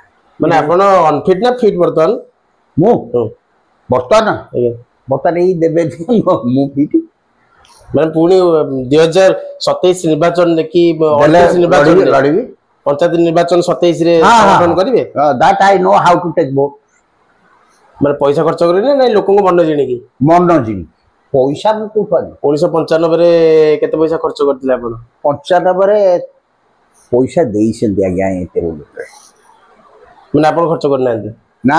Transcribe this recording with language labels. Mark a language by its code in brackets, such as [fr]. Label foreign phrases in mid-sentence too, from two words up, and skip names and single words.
[or] ମାନେ ଆପଣ ଅନଫିଟ୍ ନା ଫିଟ୍ ବର୍ତ୍ତମାନ? ମୁଁ ବର୍ତ୍ତମାନ ଏଇ ଦେବେ ମୁଁ ଫିଟ୍। ମାନେ ପୁଣି 2027 ନିର୍ବାଚନରେ କି 28 ନିର୍ବାଚନରେ ଲଢିବି। ପଞ୍ଚାୟତ ନିର୍ବାଚନ 27ରେ ସମର୍ଥନ କରିବେ? [en] That I know how to take vote. [or] ମାନେ ପଇସା ଖର୍ଚ୍ଚ କରିବେ ନା ଲୋକଙ୍କୁ ମନ ଜିଣିକି? ମନ ଜିଣି ପଇସା ମୁଁ କୋଉଠୁ ଆଣିବି? 1995ରେ କେତେ ପଇସା ଖର୍ଚ୍ଚ କରିଥିଲେ ଆପଣ? 95ରେ ପଇସା ଦେଇଛନ୍ତି ଆଜ୍ଞା ଏତେ ବୋଲରେ। ମାନେ ଆପଣ ଖର୍ଚ୍ଚ କରିନାହାନ୍ତି? ନା